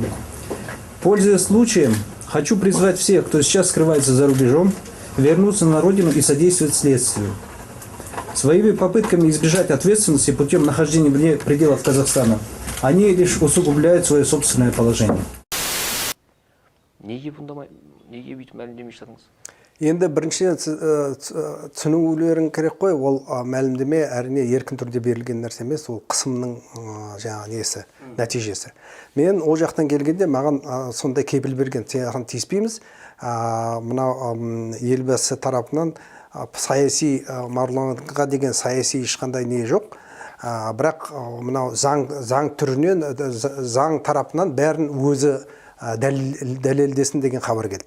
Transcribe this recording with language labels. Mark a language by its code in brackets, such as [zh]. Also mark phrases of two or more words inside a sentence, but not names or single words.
[ru] Пользуясь случаем, хочу призвать всех, кто сейчас скрывается за рубежом, вернуться на родину и содействовать следствию. Своими попытками избежать ответственности путем нахождения вне пределов Казахстана они лишь усугубляют свое собственное положение. [kk] Неге бүйтіп мәлімдеме жасадыңыз? Енді біріншіден түсінулерің керек қой, ол мәлімдеме әрине еркін түрде берілген нәрсе емес, ол қысымның нәтижесі. Мен ол жақтан келгенде маған сондай кепіл берген, саған тиіспейміз, мына елбасы тарапынан саяси Марғұланға деген саяси ешқандай не жоқ, бірақ мынау заң түрінен, заң тарапынан бәрін өзі дәлелдесін деген хабар келді.